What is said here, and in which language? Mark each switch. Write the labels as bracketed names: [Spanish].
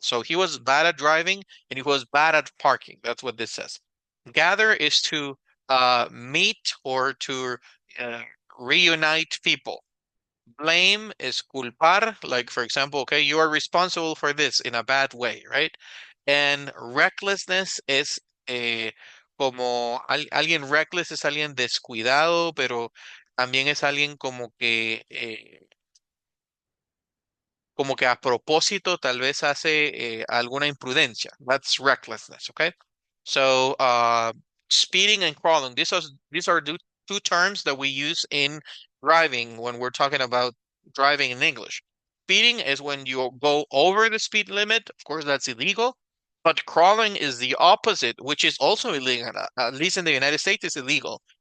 [English] So he was bad at driving and he was bad at parking. That's what this says. Gather is to meet or to uh, reunite people. Blame is culpar, like for example, okay, you are responsible for this in a bad way, right? [Spanish] And recklessness es como alguien reckless es alguien descuidado, pero también es alguien como que a propósito tal vez hace alguna imprudencia. [English] That's recklessness, okay? So speeding and crawling, these are two terms that we use in driving when we're talking about driving in English. Speeding is when you go over the speed limit. Of course, that's illegal. But crawling is the opposite, which is also illegal. At least in the United States, it's illegal.